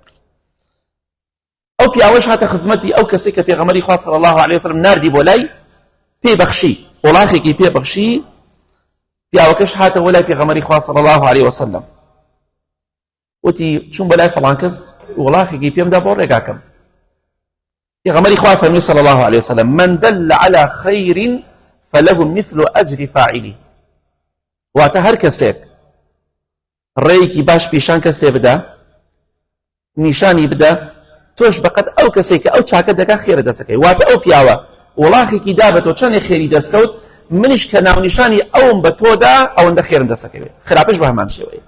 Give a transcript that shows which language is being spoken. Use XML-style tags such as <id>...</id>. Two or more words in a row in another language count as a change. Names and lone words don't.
<ckb>ئەو پیاوەش هاتە خزمەتی ئەو کەسێک کە پێغەمبەری خوا</ckb> <ar>صلی الله علیه وسلم</ar> <ckb>ناردی بۆ لای، پێبەخشی وڵاغێکی پێبەخشی. پیاوەکەش هاتە بۆ لای پێغەمبەری خوا</ckb> <ar>صلی الله علیه وسلم،</ar> <ckb>وتی چوون بە لای فڵان کەس وڵاغێکی پێمدا بۆ ڕێگاکەم. پێغەمبەری خوا فەرمی</ckb> <ar>صلی الله علیه وسلم، من دل على خير فله مثل أجر فاعله.</ar> <ckb>واتە هەر کەسێک ڕێیەکی باش پیشان کەسێ بدە، نیشانی بدە، تۆش بەقەت ئەو کەسێک کە ئەو چاکە دەکا خێرە دەسەکەی. واتە ئەو پیاوە وڵاغێکی دا بە تۆ چەندێک خێری دەستکەوت، منیش کە ناونیشانی ئەوم بە تۆدا ئەوەندە خێرم دەسەکەوێ، خراپش بە هەمان شێوەیە.</ckb>